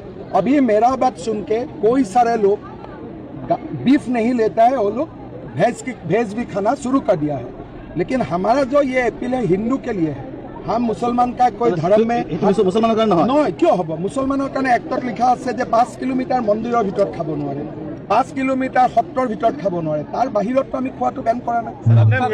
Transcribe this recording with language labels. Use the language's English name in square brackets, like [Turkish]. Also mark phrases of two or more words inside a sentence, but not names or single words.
[Hindi] अभी मेरा बात सुन के कोई सारे लोग बीफ नहीं लेता है, वो लोग भेज भी खाना शुरू कर दिया है। लेकिन हमारा जो ये अपील है हिंदू के लिए है। हम मुसलमान का कोई धर्म में मुसलमान क्यों हम मुसलमानों का एक लिखा [Assamese] আছে যে 5 কিলোমিটার মন্দিৰৰ ভিতৰত খাব নোৱাৰে, 5 কিলোমিটাৰ সত্ৰৰ ভিতৰত খাব নোৱাৰে, তাৰ বাহিৰত আমি খোৱাটো বেন কৰা নাই।